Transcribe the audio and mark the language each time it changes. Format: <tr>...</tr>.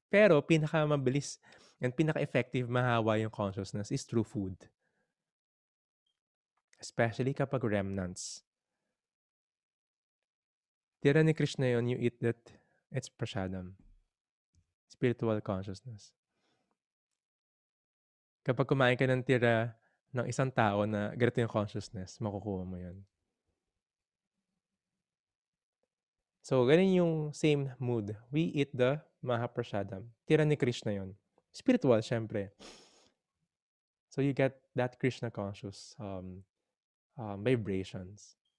<tl>Pero, pinakamabilis and pinaka-effective mahawa yung consciousness is through food. Especially kapag remnants. Tira ni Krishna yun,</tl> <en>you eat that, it's prasadam. Spiritual consciousness.</en> <tl>Kapag kumain ka ng tira ng isang tao na ganito yung consciousness, makukuha mo yun. So, ganun yung same mood.</tl> <en>We eat the Mahaprasadam.</en> <tl>Tira ni Krishna yun.</tl> <en>Spiritual,</en> <tl>syempre.</tl> <en>So, you get that Krishna conscious vibrations.</en>